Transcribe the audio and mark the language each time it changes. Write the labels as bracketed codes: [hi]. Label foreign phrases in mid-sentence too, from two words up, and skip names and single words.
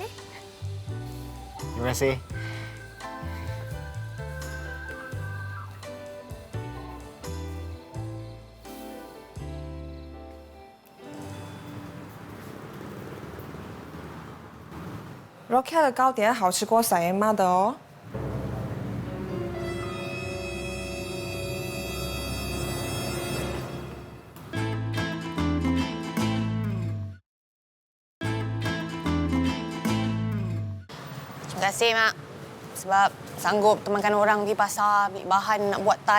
[ms] Terima kasih. [zh] Rokia 的糕点好吃过塞妈的哦。 [ms] Terima kasih, Mak. Sebab sanggup temankan orang pergi pasar, beli bahan nak buat tart.